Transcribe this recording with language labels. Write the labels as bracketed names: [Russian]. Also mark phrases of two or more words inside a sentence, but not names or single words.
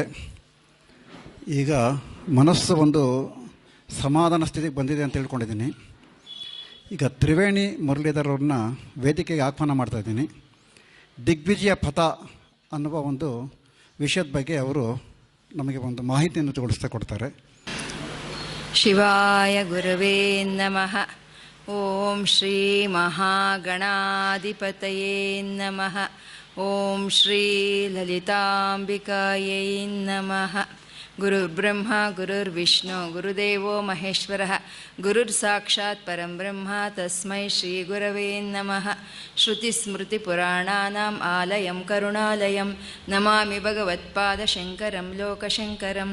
[Kannada] ಈಗ ಮನಸ್ಸು ಒಂದು ಸಮಾಧಾನ ಸ್ಥಿತಿಗೆ ಬಂದಿದೆ ಅಂತ ತಿಳ್ಕೊಂಡಿದ್ದೀನಿ. ಈಗ ತ್ರಿವೇಣಿ ಮುರಳೀಧರ್ ಅವ್ರನ್ನ ವೇದಿಕೆಗೆ ಆಹ್ವಾನ ಮಾಡ್ತಾಯಿದ್ದೀನಿ. ದಿಗ್ವಿಜಯ ಪಥ ಅನ್ನುವ ಒಂದು ವಿಷಯದ ಬಗ್ಗೆ ಅವರು ನಮಗೆ ಒಂದು ಮಾಹಿತಿಯನ್ನು ಕೊಡ್ತಾರೆ. [Sanskrit] ಶಿವಾಯ ಗುರವೇ ನಮಃ. ಓಂ ಶ್ರೀ ಮಹಾಗಣಾಧಿಪತಯೇ ನಮಃ. ಓಂ ಶ್ರೀ ಲಲಿತಾಂಬಿಕಾಯೈ ನಮಃ. ಗುರುರ್ಬ್ರಹ್ಮ ಗುರುರ್ವಿಷ್ಣು ಗುರುದೇವೋ ಮಹೇಶ್ವರಃ ಗುರುರ್ ಸಾಕ್ಷಾತ್ ಪರಂ ಬ್ರಹ್ಮ ತಸ್ಮೈ ಶ್ರೀ ಗುರವೇ ನಮಃ. ಶ್ರುತಿಸ್ಮೃತಿಪುರಾಣಾನಾಂ ಆಲಯಂ ಕರುಣಾಲಯಂ ನಮಾಮಿ ಭಗವತ್ಪಾದಶಂಕರಂ ಲೋಕಶಂಕರಂ.